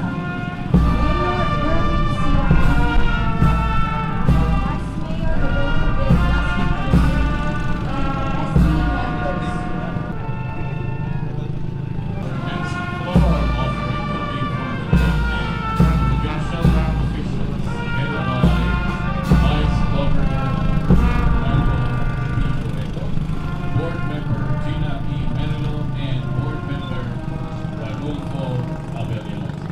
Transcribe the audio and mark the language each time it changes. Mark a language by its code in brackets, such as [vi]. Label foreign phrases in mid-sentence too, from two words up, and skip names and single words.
[en] Mayor Siak, Vice Mayor Rodolfo de and SB members. Next floor offering will be from the provincial officials headed by Vice Governor Manuel P. Toledo, Board Member Gina E. Menelo, and Board Member Rodolfo Abeliano.